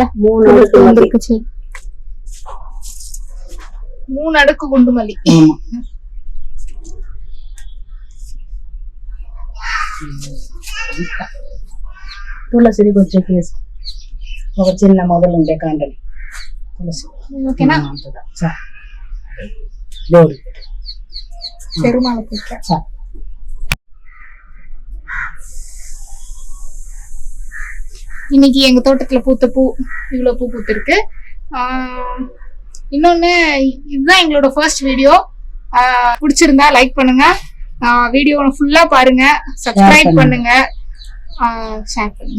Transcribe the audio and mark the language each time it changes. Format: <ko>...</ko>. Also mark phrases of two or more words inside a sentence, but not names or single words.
<ta>3 அடுக்கு வந்துருக்குச்சு 3 அடுக்கு குண்டு மல்லி.</ta> <te>ஆமா తులసిని కొంచెం వేసి ఒక చిన్న మొదలు ఉండే కాండలు తులసి ఓకేనా దేవుడి</te> <ta>பெருமாளுக்கு வைக்க. இன்னைக்கு எங்க தோட்டத்துல பூத்த பூ இவ்வளவு பூ பூத்திருக்கு. இன்னொன்னு இதுதான் எங்களோட ஃபர்ஸ்ட் வீடியோ. பிடிச்சிருந்தா லைக் பண்ணுங்க, வீடியோ ஃபுல்லா பாருங்க, சப்ஸ்கிரைப் பண்ணுங்க, ஷேர் பண்ணுங்க.</ta>